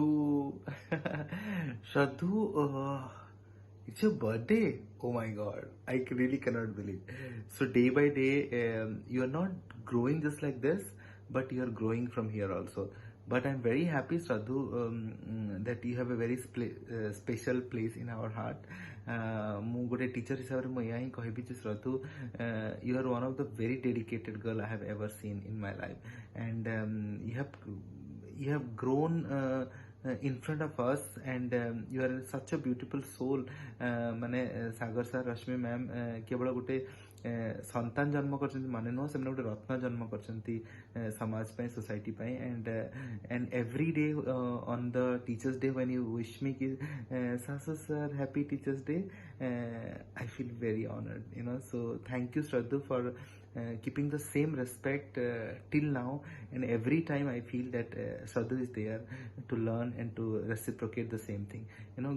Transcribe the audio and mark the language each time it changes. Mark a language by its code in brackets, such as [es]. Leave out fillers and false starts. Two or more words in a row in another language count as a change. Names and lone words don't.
[en] Shraddhu, it's your birthday. Oh my god, I really cannot believe. So day by day, you are not growing just like this, but you are growing from here also. But I'm very happy, Shraddhu, that you have a very special place in our heart. [or] ମୁଁ ଗୋଟେ ଟିଚର ହିସାବରେ ମୁଁ ଏହା ହିଁ କହିବି ଯେ ଶ୍ରଦ୍ଧୁ [en] you are one of the very dedicated girl I have ever seen in my life, and you have grown in front of us, and you are such a beautiful soul. [or] ମାନେ ସାଗର ସାର୍, ରଶ୍ମି ମ୍ୟାମ୍ କେବଳ ଗୋଟେ ସନ୍ତାନ ଜନ୍ମ କରିଛନ୍ତି ମାନେ ନୁହଁ, ସେମାନେ ଗୋଟେ ରତ୍ନ ଜନ୍ମ କରିଛନ୍ତି ସମାଜ ପାଇଁ, ସୋସାଇଟି ପାଇଁ। [en] and every day on the teachers day when you wish me ki sasu sir happy teachers day, I feel very honored, you know. So thank you Shraddhu for keeping the same respect till now, and every time I feel that Shraddhu is there to learn and to reciprocate the same thing, you know.